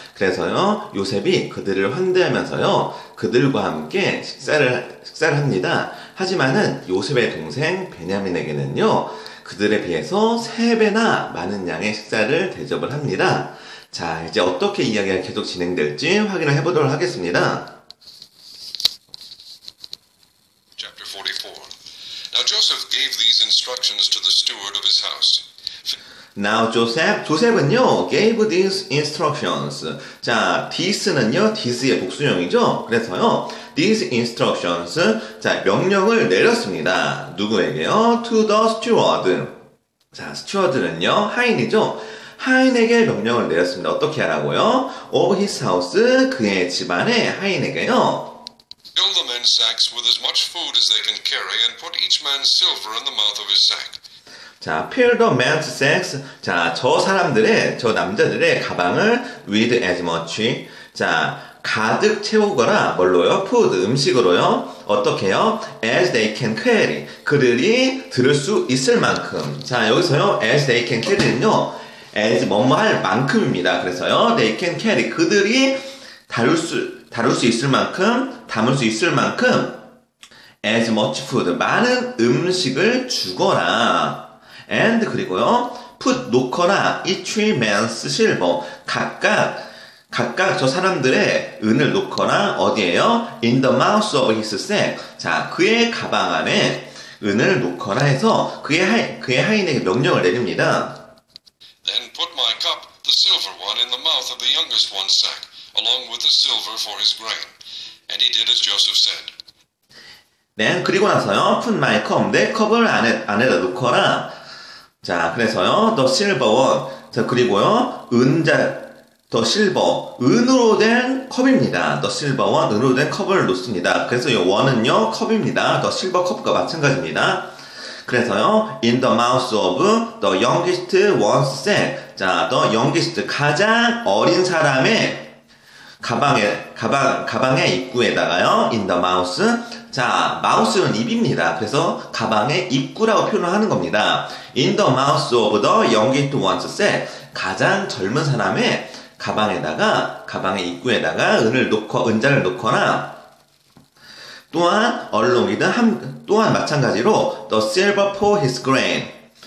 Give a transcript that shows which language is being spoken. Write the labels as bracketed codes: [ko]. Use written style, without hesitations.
[ko] 그래서요, 요셉이 그들을 환대하면서요, 그들과 함께 식사를 합니다. 하지만은 요셉의 동생 베냐민에게는요, 그들에 비해서 3배나 많은 양의 식사를 대접을 합니다. 자, 이제 어떻게 이야기가 계속 진행될지 확인을 해보도록 하겠습니다. [en] Chapter 44. Now Joseph gave these instructions to the steward of his house. Now [ko] 조셉은요, [en] gave these instructions. [ko] 자, this는요, this의 복수형이죠. 그래서요, [en] these instructions. [ko] 자, 명령을 내렸습니다. 누구에게요? [en] To the steward. [ko] 자, steward는요, 하인이죠. 하인에게 명령을 내렸습니다. 어떻게 하라고요? [en] Of his house. [ko] 그의 집안의 하인에게요. [en] Fill the men's sacks with as much food as they can carry and put each man's silver in the mouth of his sack. 자, fill the men's sacks. [ko] 자, 저 남자들의 가방을 [en] with as much. [ko] 자, 가득 채우거나, 뭘로요? [en] food, [ko] 음식으로요. 어떻게요? [en] as they can carry. [ko] 그들이 들을 수 있을 만큼. 자, 여기서요, [en] as they can carry [ko] 는요, as 뭐뭐 할 만큼입니다. 그래서요, [en] they can carry. [ko] 그들이 다룰 수 있을 만큼, 담을 수 있을 만큼, [en] as much food. [ko] 많은 음식을 주거나, and 그리고요, put 놓거나 [en] each man's silver. [ko] 각각 저 사람들의 은을 놓거나 어디에요? [en] in the mouth of his sack. [ko] 자, 그의 가방 안에 은을 놓거나 해서 그의 하인에게 명령을 내립니다. [en] Then put my cup, the silver one, in the mouth of the youngest one's sack, along with the silver for his grain. And he did as Joseph said. [ko] 네, 그리고 나서요, [en] put my cup, [ko] 내 컵을 안에다 놓거나. 자, 그래서요, [en] the silver one. [ko] 자, 그리고요, [en] the silver, [ko] 은으로 된 컵입니다. [en] the silver one, [ko] 은으로 된 컵을 놓습니다. 그래서 이 one은요, 컵입니다. the silver 컵과 마찬가지입니다. 그래서요, [en] in the mouth of the youngest one's sack. [ko] 자, [en] the youngest, [ko] 가장 어린 사람의 가방의 입구에다가요, [en] in the mouth. [ko] 자, mouth는 입입니다. 그래서 가방의 입구라고 표현을 하는 겁니다. [en] in the mouth of the youngest one's sack. [ko] 가장 젊은 사람의 가방의 입구에다가 은자를 놓거나, 또한 [en] along with [ko] 또한 마찬가지로 [en] the silver for his grain.